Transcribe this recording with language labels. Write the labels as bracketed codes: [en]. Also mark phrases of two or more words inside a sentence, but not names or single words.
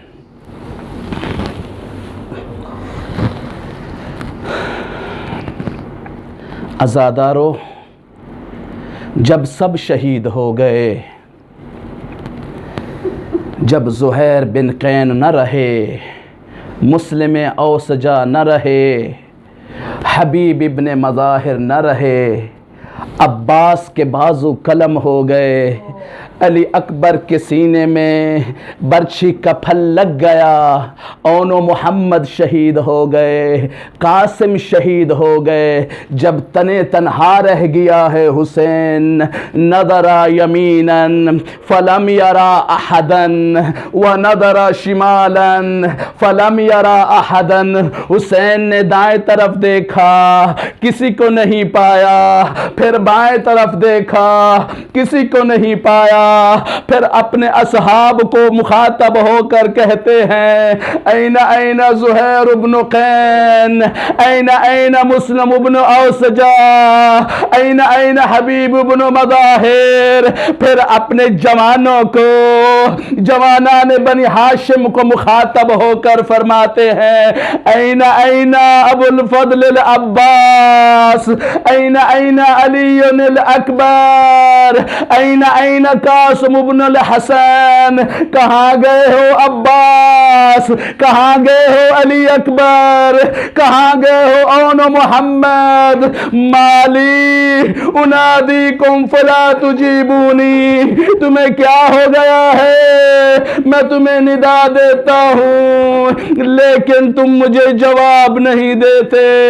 [ur] عزادارو، جب سب شہید ہو گئے، جب زہیر بن قین نہ رہے، مسلم اوسجا نہ رہے، حبیب ابن مظاہر نہ رہے، عباس کے بازو قلم ہو گئے، علی اکبر کے سینے میں برچھی کا پھل لگ گیا، اون و محمد شہید ہو گئے، قاسم شہید ہو گئے، جب تنے تنہا رہ گیا ہے [ar] حسین، نظر یمینا فلم یرا احدا ونظر شمالا فلم یرا احدا، [ur] حسین نے دائیں طرف دیکھا، کسی کو نہیں پایا، پھر بائیں طرف دیکھا، کسی کو نہیں پایا، پھر اپنے اصحاب کو مخاطب ہو کر کہتے ہیں، [ar] این این زہیر بن قین، این این مسلم بن اوسجا، این این حبیب بن مظاہر، [ur] پھر اپنے جوانوں کو، جوانان بنی ہاشم کو مخاطب ہو کر فرماتے ہیں، [ar] این این ابو الفضل العباس، این این علی الاکبر، این این کا القاسم ابن الحسن، [ur] کہاں گئے ہو عباس، کہاں گئے ہو علی اکبر، کہاں گئے ہو اون محمد، [ar] مالی انادیکم فلا تجیبونی، [ur] تمہیں کیا ہو گیا ہے، میں تمہیں ندا دیتا ہوں لیکن تم مجھے جواب نہیں دیتے۔